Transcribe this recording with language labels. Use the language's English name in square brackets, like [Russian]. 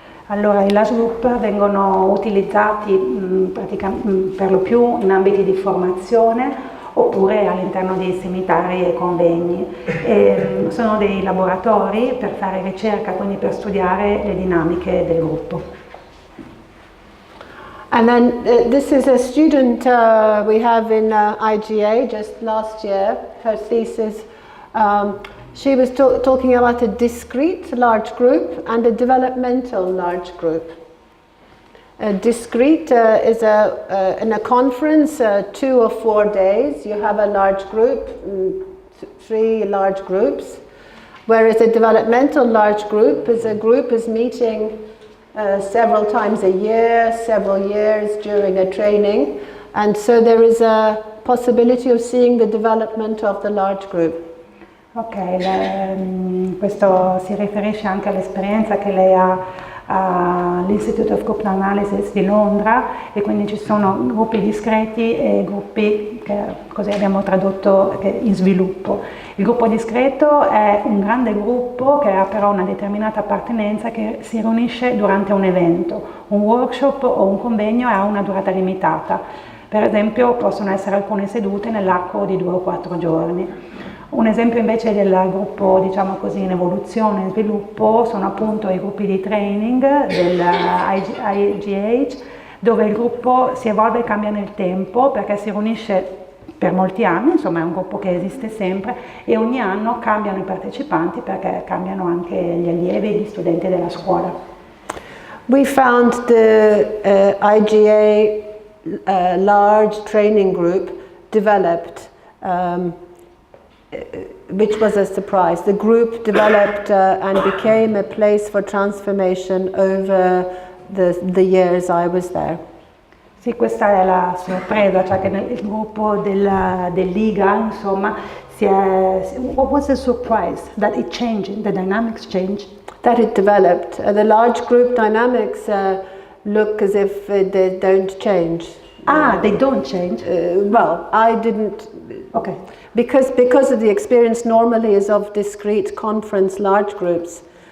[Italian] Allora, i large group vengono utilizzati per lo più in ambiti di formazione oppure all'interno di seminari e convegni. Sono dei laboratori per fare ricerca, quindi per studiare le dinamiche del gruppo. [English] And then this is a student we have in IGA just last year, her thesis. She was talking about a discrete large group and a developmental large group. A discrete is in a conference, 2 or 4 days, you have a large group, 3 large groups, whereas a developmental large group is meeting several times a year, several years during a training, and so there is a possibility of seeing the development of the large group. [Italian] Ok, questo si riferisce anche all'esperienza che lei ha all'Institute of Group Analysis di Londra, e quindi ci sono gruppi discreti e gruppi che così abbiamo tradotto in sviluppo. Il gruppo discreto è un grande gruppo che ha però una determinata appartenenza, che si riunisce durante un evento, un workshop o un convegno, e ha una durata limitata. Per esempio possono essere alcune sedute nell'arco di 2 o 4 giorni. Un esempio invece del gruppo, diciamo così, in evoluzione e sviluppo sono appunto i gruppi di training dell'IGH, dove il gruppo si evolve e cambia nel tempo perché si riunisce per molti anni, insomma è un gruppo che esiste sempre, e ogni anno cambiano i partecipanti perché cambiano anche gli allievi e gli studenti della scuola. [English] We found the IGA large training group developed, which was a surprise. The group developed and became a place for transformation over the years I was there. [Italian] Sì, questa è la sorpresa, cioè che nel gruppo dell'IGA, insomma, [English] what was the surprise? That it changed, the dynamics changed? That it developed. The large group dynamics look as if they don't change. They don't change? Well, I didn't. Okay. Because of the experience normally is of discrete conference large groups.